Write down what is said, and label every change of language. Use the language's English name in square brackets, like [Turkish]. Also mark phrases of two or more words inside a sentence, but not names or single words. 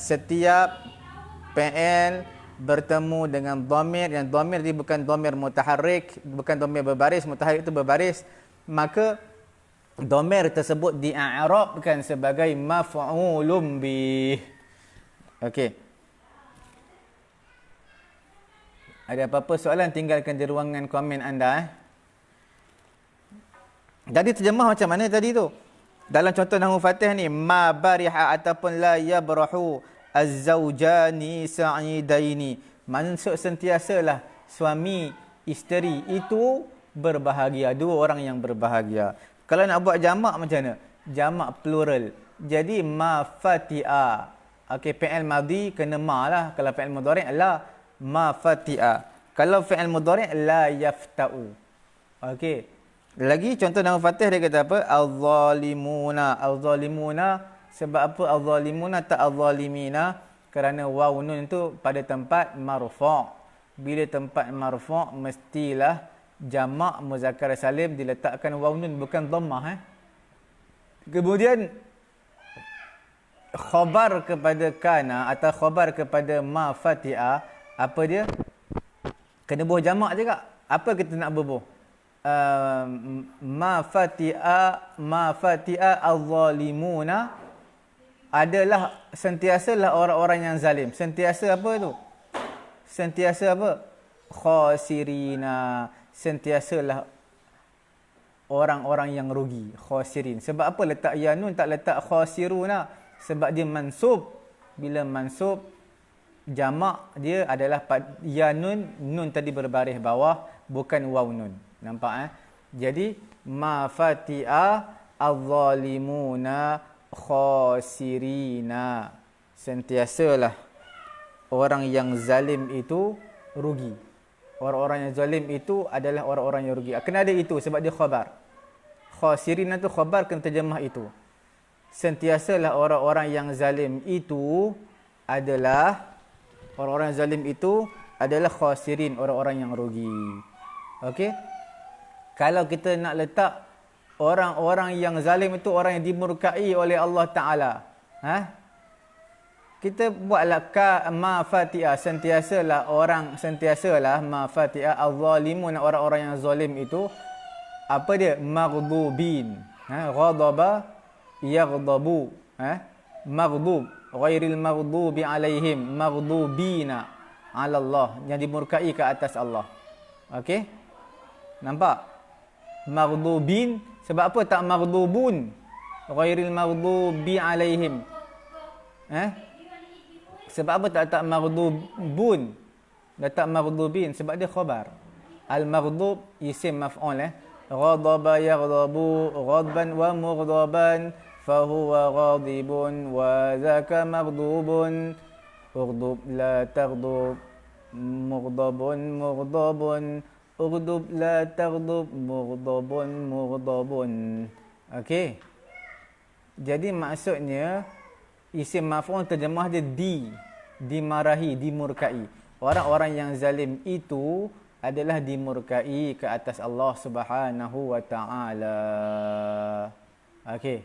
[Malay] Setiap fi'il bertemu dengan dhamir, yang dhamir dia bukan [Arabic] ضمير متحرك, [Malay] bukan dhamir berbaris, mutaharrik itu berbaris, maka dhamir tersebut di'arabkan sebagai [Arabic] مفعول به. [Malay] Okey. Ada apa-apa soalan, tinggalkan di ruangan komen anda. Jadi terjemah macam mana tadi tu? Dalam contoh Nahwu Fatih ni, [Arabic] ما برح [Malay] ataupun [Arabic] لا يبرح الزوجان سعيدين. [Malay] Maksud sentiasalah suami isteri itu berbahagia, dua orang yang berbahagia. Kalau nak buat jamak macam mana? Jamak plural. Jadi [Arabic] ما فتئ. [Malay] Okey, [Arabic] فعل ماضي [Malay] kena ma lah. Kalau [Arabic] فعل مضارع لا، ما فتئ. [Malay] Kalau [Arabic] فعل مضارع لا يفتأ. [Malay] Okey. Lagi contoh Nahwu Fatih dia kata apa? Al-zalimuna. Al-zalimuna, sebab apa al-zalimuna tak al-zalimina? Kerana waw nun itu pada tempat marfu'. Bila tempat marfu' mestilah jamak [Arabic] مذكر سالم [Malay] diletakkan waw nun, bukan dhammah. Kemudian khabar kepada kana atau khabar kepada ma fati'a, apa dia? Kena bubuh jamak juga. Apa kita nak bubuh? [Arabic] ما فتئ الظالمون [Malay] adalah sentiasalah orang-orang yang zalim. Sentiasa apa tu? Sentiasa apa? Khasirina. Sentiasalah orang-orang yang rugi. Khasirin. Sebab apa letak ya nun, tak letak khasiruna? Sebab dia mansub. Bila mansub, jamak dia adalah ya nun, nun tadi berbaris bawah, bukan waw nun. Nampak Jadi [Arabic] ما فتئ الظالمون خاسرين. [Malay] Sentiasalah orang yang zalim itu rugi. Orang-orang yang zalim itu adalah orang-orang yang rugi. Kena ada itu sebab dia khabar. Khasirina tu khabar, kena terjemah itu. Sentiasalah orang-orang yang zalim itu adalah orang-orang yang zalim itu adalah khasirin, orang-orang yang rugi. Okey? Kalau kita nak letak orang-orang yang zalim itu orang yang dimurkai oleh Allah Taala, kita buatlah ma fatiha, sentiasalah [Arabic] ما فتئ الظالمون, [Malay] orang-orang yang zalim itu apa dia? [Arabic] مغضوبين. غضب يغضب. مغضوب، غير المغضوب عليهم، مغضوبين على الله, [Malay] yang dimurkai ke atas Allah. Okey? Nampak? Maghdubin, sebab apa tak maghdubun? [Arabic] غير المغضوب عليهم. [Malay] Sebab apa tak maghdubun? Dah tak maghdubin sebab dia khabar. Al-maghdub isim maf'ul. [Arabic] غضب يغضب غضبا ومغضبا فهو غاضب وذاك مغضوب. اغضب لا تغضب مغضب مغضب. اغضب لا تغضب مغضب مغضب. [Malay] Okey. Jadi maksudnya isim maf'ul terjemah dia dimarahi, dimurkai. Orang-orang yang zalim itu adalah dimurkai ke atas Allah [Arabic] سبحانه وتعالى. [Malay] Okey.